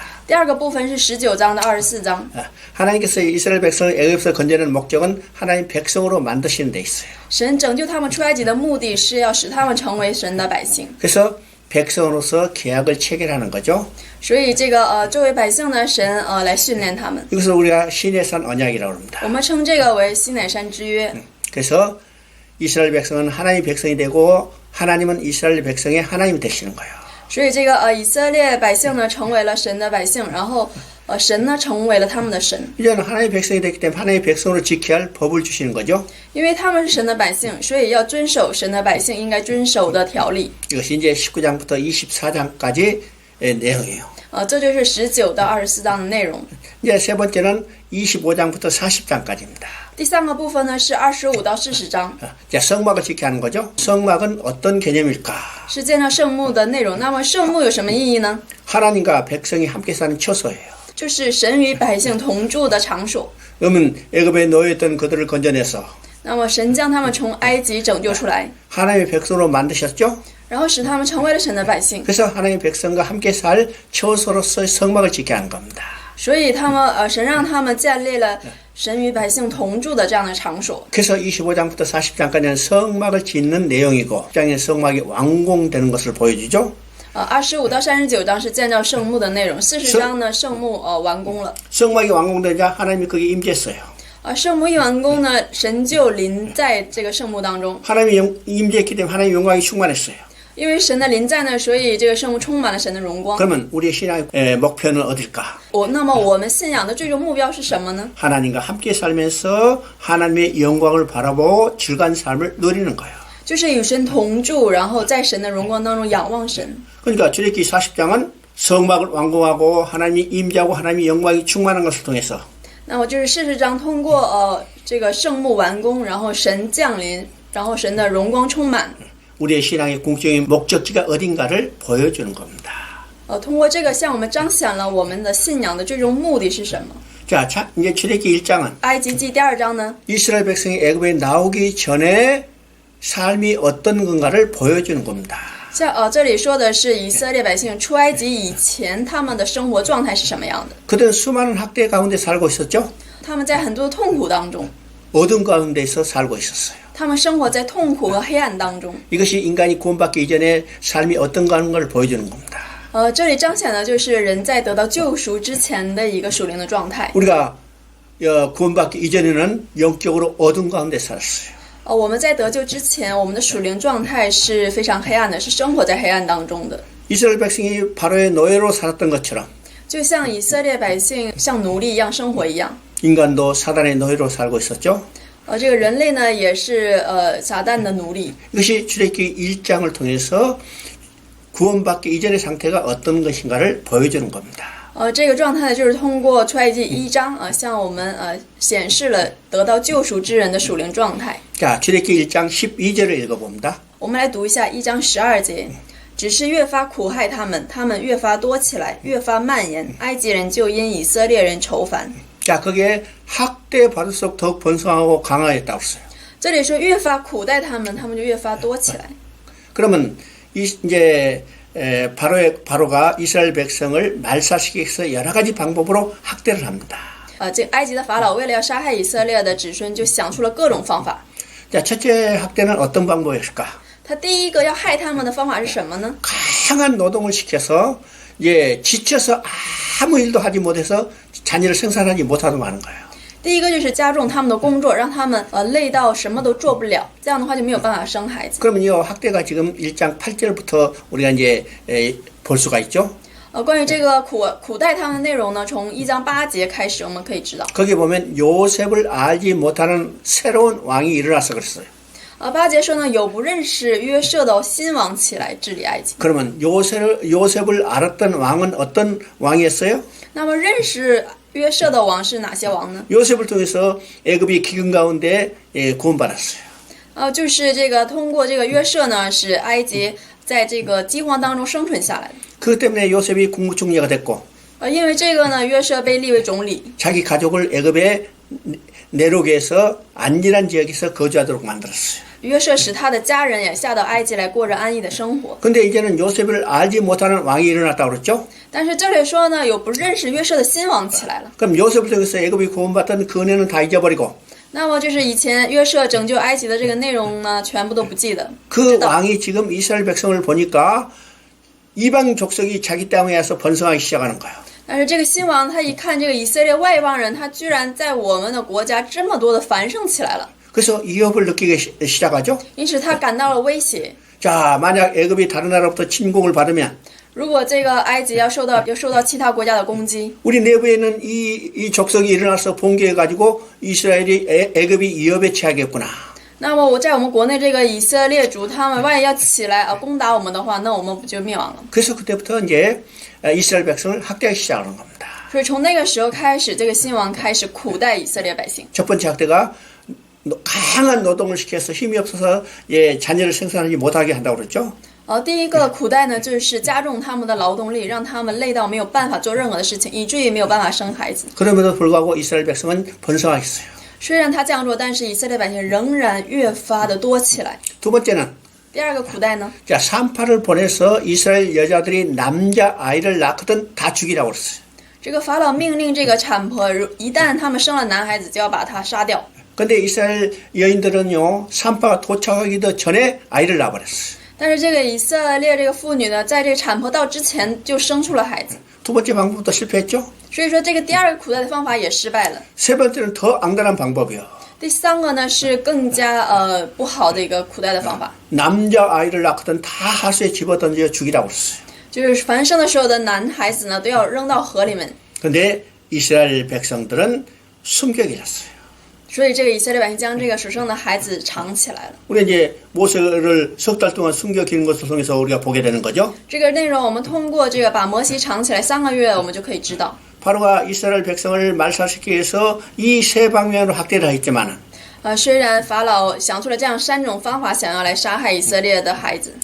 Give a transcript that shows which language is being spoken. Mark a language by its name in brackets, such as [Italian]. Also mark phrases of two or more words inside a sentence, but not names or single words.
[Chinese] 第二个部分是19章到24章。 [Korean] 하나님께서 이스라엘 백성을 애굽에서 건져내는 목적은 하나님 백성으로 만드시는 데 있어요. [Chinese] 神拯救他们出埃及的目的是要使他们成为神的百姓， [Korean] 그래서 백성으로서 계약을 체결하는 거죠. [Chinese] 所以这个作为百姓呢，神来训练他们。 [Korean] 이것을 우리가 시내산 언약이라고 합니다. [Chinese] 我们称这个为西乃山之约。 [Korean] 그래서 이스라엘 백성은 하나님의 백성이 되고 하나님은 이스라엘 백성의 하나님이 되시는 거예요. [Chinese] 所以这个以色列百姓呢成为了神的百姓，然后神呢成为了他们的神。 [Korean] 이제는 하나님의 백성이 됐기 때문에 하나님의 백성으로 지켜야 할 법을 주시는 거죠. [Chinese] 因为他们是神的百姓，所以要遵守神的百姓应该遵守的条例。 [Korean] 이것이 이제 19장부터 24장까지 내용이에요. [Chinese] 这就是19到24章的内容。 [Korean] 이제 세 번째는 25장부터 40장까지입니다. [Chinese] 第三个部分呢是25到40章， [Korean] 자, 성막을 지켜야 하는 거죠. 성막은 어떤 개념일까? [Chinese] 是建造圣幕的内容。那么圣幕有什么意义呢？ [Korean] 하나님과 백성이 함께 사는 처소예요. [Chinese] 就是神与百姓同住的场所。 [Korean] 그러면 애굽에 놓여있던 그들을 건져내서 [Chinese] 那么神将他们从埃及拯救出来， [Korean] 하나님의 백성으로 만드셨죠. [Chinese] 然后使他们成为了神的百姓。 [Korean] 그래서 하나님의 백성과 함께 살 처소로서의 성막을 지켜야 하는 겁니다. [Chinese] 所以他们神让他们建立了神与百姓同住的这样的场所。 [Korean] 그래서 25장부터 40장까지는 성막을 짓는 내용이고 10장의 성막이 완공되는 것을 보여주죠. [Chinese] 25 到39章是建造圣幕的内容，40章呢圣幕完工了。 [Korean] 성막이 완공되자 하나님이 거기에 임재했어요. [Chinese] 圣幕一完工呢，神就临在这个圣幕当中。 [Korean] 하나님이 임재했기 때문에 하나님의 영광이 충만했어요. [Chinese] 因为神的临在呢，所以这个圣幕充满了神的荣光。 [Korean] 그러면 우리의 신앙의 목표는 어딜까? [Chinese] 那么我们信仰的最终目标是什么呢？ [Korean] 하나님과 함께 살면서 하나님의 영광을 바라보고 즐거운 삶을 누리는 거예요. [Chinese] 就是与神同住，然后在神的荣光当中仰望神。 [Korean] 그러니까 출애굽기 40장은 성막을 완공하고 하나님이 임재하고 하나님의 영광이 충만한 것을 통해서 [Chinese] 那么就是40章通过这个圣幕完工，然后神降临，然后神的荣光充满。 [Korean] 우리의 신앙의 궁극적인 목적지가 어딘가를 보여주는 겁니다. [Chinese] 通过这个向我们彰显了我们的信仰的最终目的是什么？ [Korean] 자, 이제 출애굽기 1장은 [Chinese] 埃及记第2章呢， [Korean] 이스라엘 백성이 애굽에 나오기 전에 삶이 어떤 건가를 보여주는 겁니다. [Chinese] 这里说的是以色列百姓出埃及以前他们的生活状态是什么样的？ [Korean] 그들은 수많은 학대 가운데 살고 있었죠. [Chinese] 他们在很多的痛苦当中， [Korean] 어둠 가운데서 살고 있었어요. [Chinese] 他们生活在痛苦和黑暗当中。 [Korean] 이것이 인간이 구원받기 이전에 삶이 어떤가 하는 걸 보여주는 겁니다. [Chinese] 这里彰显的就是人在得到救赎之前的一个属灵的状态。 [Korean] 우리가 구원받기 이전에는 영적으로 어둠 가운데 살았어요. [Chinese] 我们在得救之前，我们的属灵状态是非常黑暗的，是生活在黑暗当中的。 [Korean] 이스라엘 백성이 바로의 노예로 살았던 것처럼 [Chinese] 就像以色列百姓像奴隶一样生活一样， [Korean] 인간도 사단의 노예로 살고 있었죠. [Chinese] 这个人类呢也是撒旦的奴隶。 [Korean] 이것이 출애굽기 1장을 통해서 구원받기 이전의 상태가 어떤 것인가를 보여주는 겁니다. [Chinese] 这个状态就是通过出埃及1章向我们显示了得到救赎之人的属灵状态。 [Korean] 자, 출애굽기 1장 12절을 읽어봅니다. [Chinese] 我们来读一下1章12节。只是越发苦害他们，他们越发多起来，越发蔓延。埃及人就因以色列人愁烦。 [Korean] 자, 거기에 학대 받을수록 더욱 번성하고 강화했다고 했어요. [Chinese] 这里说越发苦待他们，他们就越发多起来。 [Korean] 그러면 이제 바로가 이스라엘 백성을 말살시키기 위해서 여러 가지 방법으로 학대를 합니다. [Chinese] 这个埃及的法老为了要杀害以色列的子孙，就想出了各种方法。 [Korean] 자, 첫째 학대는 어떤 방법이었을까? [Chinese] 他第一个要害他们的方法是什么呢？ [Korean] 강한 노동을 시켜서 이제 지쳐서 아무 일도 하지 못해서 자녀를 생산하지 못하도록 하는 거예요. [Chinese] 第一个就是加重他们的工作，让他们累到什么都做不了，这样的话就没有办法生孩子。 [Korean] 그러면 이 학대가 지금 1장 8절부터 우리가 이제 볼 수가 있죠. [Chinese] 关于这个苦待他们的内容呢，从1章8节开始我们可以知道。 [Korean] 거기 보면 요셉을 알지 못하는 새로운 왕이 일어나서 그랬어요. [Chinese] 8 节说呢，有不认识约瑟的新王起来治理埃及。 [Korean] 그러면 요셉을 알았던 왕은 어떤 왕이었어요? [Chinese] 那么认识约瑟的王是哪些王呢？ [Korean] 요셉을 통해서 애굽이 기근 가운데 구원받았어요. [Chinese] 就是这个通过这个约瑟呢，使埃及在这个饥荒当中生存下来。 [Korean] 그 때문에 요셉이 국무총리가 됐고 [Chinese] 因为这个呢，约瑟被立为总理， [Korean] 자기 가족을 애굽의 내륙에서 안전한 지역에서 거주하도록 만들었어요. [Chinese] 约瑟使他的家人也下到埃及来过着安逸的生活。 [Korean] 근데 이제는 요셉을 알지 못하는 왕이 일어났다고 그랬죠? [Chinese] 但是这里说呢，有不认识约瑟的新王起来了。 [Korean] 그럼 요셉을 통해서 애굽이 구원받던 그 은혜는 다 잊어버리고 [Chinese] 那么就是以前约瑟拯救埃及的这个内容呢，全部都不记得。 [Korean] 그 왕이 지금 이스라엘 백성을 보니까 이방 족속이 자기 땅에 와서 번성하기 시작하는 거예요. [Chinese] 但是这个新王他一看这个以色列外邦人，他居然在我们的国家这么多的繁盛起来了， [Korean] 그래서 위협을 느끼기 시작하죠. [Chinese] 因此他感到了威胁。 [Korean] 자, 만약 애굽이 다른 나라로부터 침공을 받으면 [Chinese] 如果这个埃及要受到其他国家的攻击， [Korean] 우리 내부에는 이 족속이 일어나서 봉기해가지고 이스라엘이 애굽이 위협에 처하겠구나. [Chinese] 那么我在我们国内这个以色列族，他们万一要起来攻打我们的话，那我们不就灭亡了？ [Korean] 그래서 그때부터 이제 이스라엘 백성을 학대하기 시작하는 겁니다. [Chinese] 所以从那个时候开始，这个新王开始苦待以色列百姓。 [Korean] 첫 번째 학대가 강한 노동을 시켜서 힘이 없어서 자녀를 생산하지 못하게 한다고 그랬죠. [Chinese] 第一个苦代呢，就是加重他们的劳动力，让他们累到没有办法做任何的事情，以至于没有办法生孩子。 [Korean] 그럼에도 불구하고 이스라엘 백성은 번성하겠어요. [Chinese] 虽然他这样做，但是以色列百姓仍然越发的多起来。 [Korean] 두 번째는 [Chinese] 第二个苦代呢， [Korean] 자, 산파를 보내서 이스라엘 여자들이 남자 아이를 낳거든 다 죽이라고 그랬어요. [Chinese] 这个法老命令这个产婆，一旦他们生了男孩子，就要把他杀掉。 [Korean] 근데 이스라엘 여인들은요, 산파가 도착하기도 전에 아이를 낳아버렸어요. [Chinese] 但是这个以色列这个妇女呢，在这个产婆到之前就生出了孩子， [Korean] 두 번째 방법도 실패했죠. [Chinese] 所以说这个第二个苦代的方法也失败了。 [Korean] 세 번째는 더 악랄한 방법이요. [Chinese] 第三个呢是更加不好的一个苦代的方法， [Korean] 남자 아이를 낳거든 다 하수에 집어던져 죽이라고 그랬어요. [Chinese] 就是凡生的时候的男孩子呢，都要扔到河里面。 [Korean] 근데 이스라엘 백성들은 숨겨기렸어요. [Chinese] 所以这个以色列百姓将这个所生的孩子藏起来了。 [Korean] 우리 이제 모세를 석 달 동안 숨겨기는 것을 통해서 우리가 보게 되는 거죠. [Chinese] 这个内容我们通过这个把摩西藏起来3个月，我们就可以知道。 [Korean] 바로가 이스라엘 백성을 말살시키기 위해서 이 세 방면으로 학대를 했지만은 [Chinese] 虽然法老想出了这样3种方法，想要来杀害以色列的孩子，